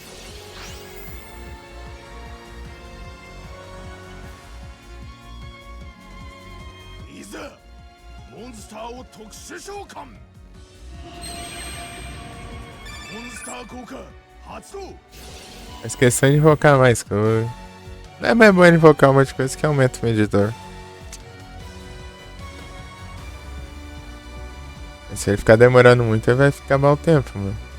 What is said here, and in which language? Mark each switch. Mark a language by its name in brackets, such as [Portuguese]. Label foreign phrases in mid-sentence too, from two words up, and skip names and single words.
[Japanese] いざモンスターを特殊召喚。Monster 効果発動。 [Portuguese] Esqueci de invocar mais coisa. Não é mais bom invocar um monte de coisa que aumenta o medidor. Se ele ficar demorando muito, ele vai ficar mau tempo, mano.